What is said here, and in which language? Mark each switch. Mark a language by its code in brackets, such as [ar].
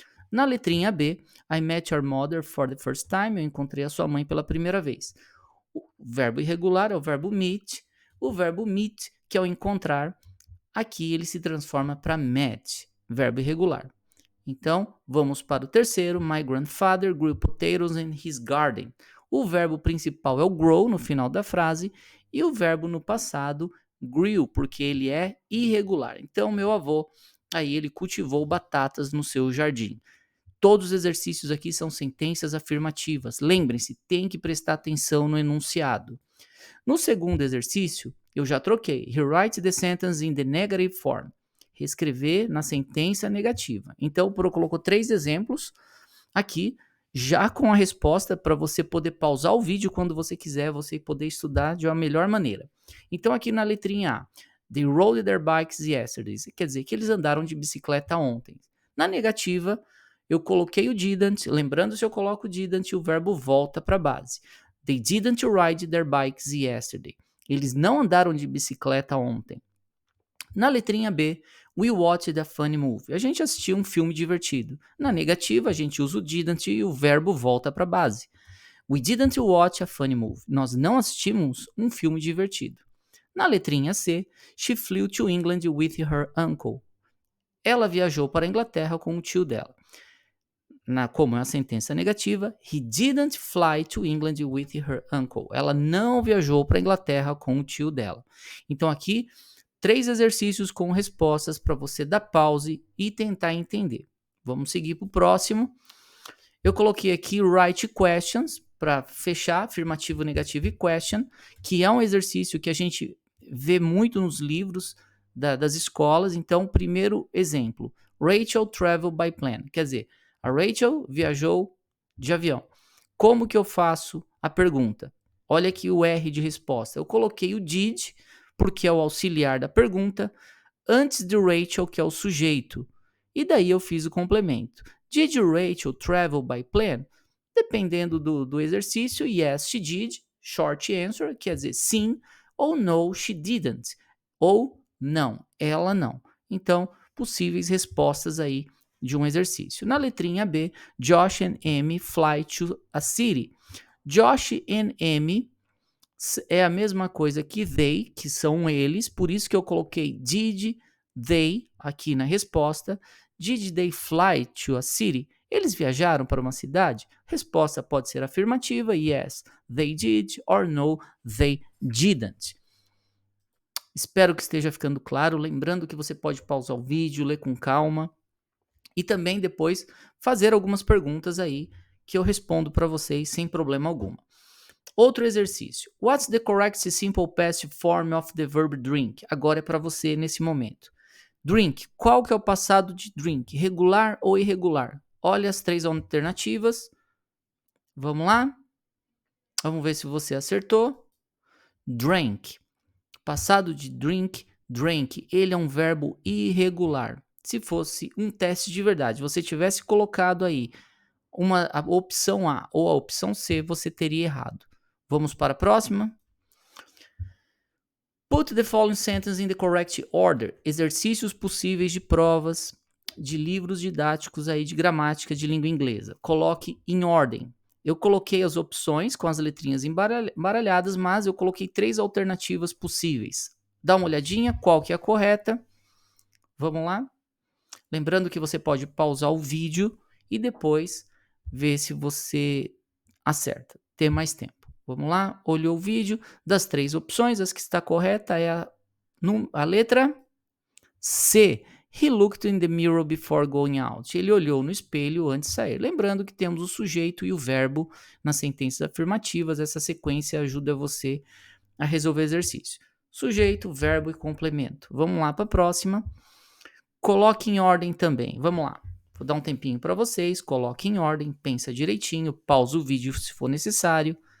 [pt] Na letrinha B, [en] I met your mother for the first time, [pt] eu encontrei a sua mãe pela primeira vez. O verbo irregular é o verbo meet. O verbo meet, que é o encontrar, aqui ele se transforma para met, verbo irregular. Então, vamos para o terceiro. [en] My grandfather grew potatoes in his garden. [pt] O verbo principal é o grow no final da frase e o verbo no passado, grew, porque ele é irregular. Então, meu avô, aí ele cultivou batatas no seu jardim. Todos os exercícios aqui são sentenças afirmativas. Lembrem-se, tem que prestar atenção no enunciado. No segundo exercício, eu já troquei. [en] He writes the sentence in the negative form. [pt] Reescrever na sentença negativa. Então, eu colocou 3 exemplos aqui, já com a resposta para você poder pausar o vídeo quando você quiser, você poder estudar de uma melhor maneira. Então, aqui na letrinha A, [en] they rode their bikes yesterday. [pt] Quer dizer que eles andaram de bicicleta ontem. Na negativa, eu coloquei o didn't, lembrando, se eu coloco o didn't, o verbo volta para a base. [en] They didn't ride their bikes yesterday. [pt] Eles não andaram de bicicleta ontem. Na letrinha B, [en] we watched a funny movie. [pt] A gente assistiu um filme divertido. Na negativa, a gente usa o didn't e o verbo volta para a base. [en] We didn't watch a funny movie. [pt] Nós não assistimos um filme divertido. Na letrinha C, [en] she flew to England with her uncle. [pt] Ela viajou para a Inglaterra com o tio dela. Como é uma sentença negativa, [en] he didn't fly to England with her uncle. [pt] Ela não viajou para a Inglaterra com o tio dela. Então aqui, 3 exercícios com respostas para você dar pause e tentar entender. Vamos seguir para o próximo. Eu coloquei aqui [en] write questions [pt] para fechar, afirmativo, negativo e question, que é um exercício que a gente vê muito nos livros das escolas. Então, primeiro exemplo, [en] Rachel traveled by plane. [pt] Quer dizer, a Rachel viajou de avião. Como que eu faço a pergunta? Olha aqui o R de resposta. Eu coloquei o did, porque é o auxiliar da pergunta, antes de Rachel, que é o sujeito. E daí eu fiz o complemento. [en] Did Rachel travel by plane? [pt] Dependendo do exercício, [en] yes, she did, short answer, [pt] quer dizer sim, ou [en] no, she didn't, [pt] ou não, ela não. Então, possíveis respostas aí de um exercício. Na letrinha B, [en] Josh and Amy fly to a city. [pt] Josh and Amy é a mesma coisa que they, que são eles, por isso que eu coloquei did they aqui na resposta. [en] Did they fly to a city? [pt] Eles viajaram para uma cidade? Resposta pode ser afirmativa, [en] yes, they did, or no, they didn't. [pt] Espero que esteja ficando claro, lembrando que você pode pausar o vídeo, ler com calma e também depois fazer algumas perguntas aí que eu respondo para vocês sem problema algum. Outro exercício. [en] What's the correct simple past form of the verb drink? [pt] Agora é para você nesse momento. Drink. Qual que é o passado de drink? Regular ou irregular? Olha as três alternativas. Vamos lá? Vamos ver se você acertou. Drank. Passado de drink, drank. Ele é um verbo irregular. Se fosse um teste de verdade, você tivesse colocado aí a opção A ou a opção C, você teria errado. Vamos para a próxima. [en] Put the following sentence in the correct order. [pt] Exercícios possíveis de provas de livros didáticos aí de gramática de língua inglesa. Coloque em ordem. Eu coloquei as opções com as letrinhas embaralhadas, mas eu coloquei 3 alternativas possíveis. Dá uma olhadinha qual que é a correta. Vamos lá? Lembrando que você pode pausar o vídeo e depois ver se você acerta. Ter mais tempo. Vamos lá? Olhou o vídeo. Das 3 opções, as que está correta é a letra C. [en] He looked in the mirror before going out. [pt] Ele olhou no espelho antes de sair. Lembrando que temos o sujeito e o verbo nas sentenças afirmativas. Essa sequência ajuda você a resolver o exercício. Sujeito, verbo e complemento. Vamos lá para a próxima. Coloque em ordem também. Vamos lá. Vou dar um tempinho para vocês. Coloque em ordem, pensa direitinho, pausa o vídeo se for necessário.